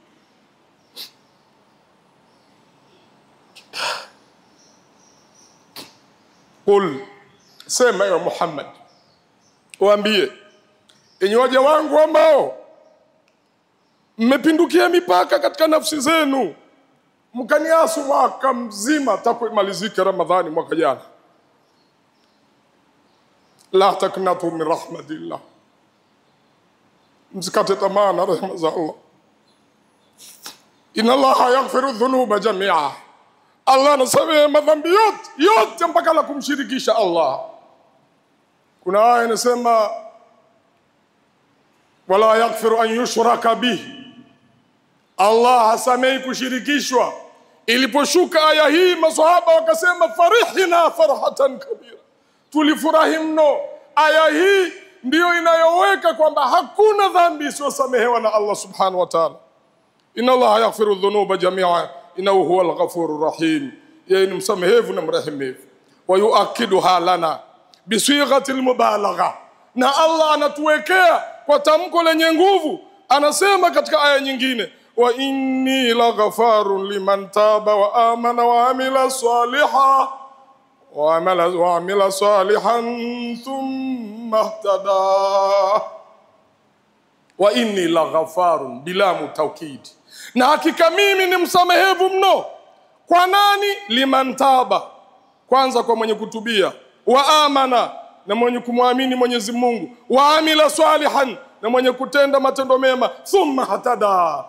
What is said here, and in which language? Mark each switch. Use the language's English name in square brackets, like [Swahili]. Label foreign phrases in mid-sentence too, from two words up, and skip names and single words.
[Arabic] قل سمع يا محمد [Swahili] waambie, enyi waja wangu ambao mmepindukia mipaka katika nafsi zenu, mkaniasu mwaka mzima takuimalizika Ramadhani mwaka jana, [Arabic] لا تقنطوا من رحمة الله, [Swahili] msikate tamaa na rehema za Allah. [Arabic] إن الله يغفر الذنوب جميعا, [Swahili] Allah anasamehe madhambi yote mpaka la kumshirikisha Allah. Kuna aya inasema [Arabic] ولا يغفر أن يشرك به, [Swahili] Allah hasamehi kushirikishwa. Iliposhuka aya hii maswahaba wakasema [Arabic] فرحين فرحة كبيرة, [Swahili] tulifurahi mno. Aya hii ndiyo inayoweka kwamba hakuna dhambi isiyosamehewa na Allah [Arabic] سبحانه وتعالى. إن الله يغفر الذنوب جميعا إنه هو الغفور الرحيم, [Swahili] yeye ni msamehevu na mrehemevu. [Arabic] ويؤكدها لنا بصيغة المبالغة, [Swahili] na Allah anatuwekea kwa tamko lenye nguvu. Anasema katika aya nyingine, [Arabic] وإني لغفار لمن تاب وآمن وعمل صالحا وعمل صالحا ثم اهتدى. وإني لغفار بلا متأكد, [Swahili] na hakika mimi ni msamehevu mno. Kwa nani? [Arabic] لمن تاب, [Swahili] kwanza kwa mwenye kutubia, [Arabic] وآمن, [Swahili] na mwenye kumwamini Mwenyezi Mungu, [Arabic] وعمل صالحا, [Swahili] na mwenye kutenda matendo mema, [Arabic] ثم اهتدى.